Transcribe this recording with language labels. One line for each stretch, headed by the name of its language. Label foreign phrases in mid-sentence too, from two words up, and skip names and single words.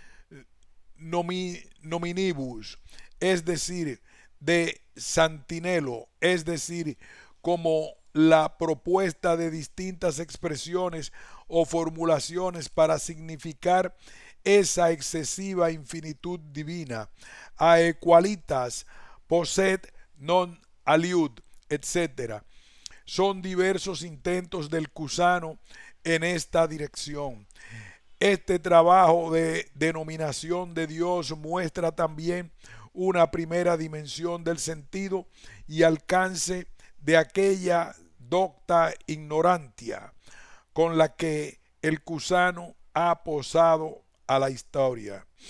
Spanish: nominibus, es decir, de Santinelo, es decir, como la propuesta de distintas expresiones o formulaciones para significar esa excesiva infinitud divina,
Latin: aequalitas, posset non aliud,
Spanish: etc. Son diversos intentos del cusano en esta dirección. Este trabajo de denominación de Dios muestra también una primera dimensión del sentido y alcance de aquella
Latin: docta ignorantia
Spanish: con la que el cusano ha posado a la historia.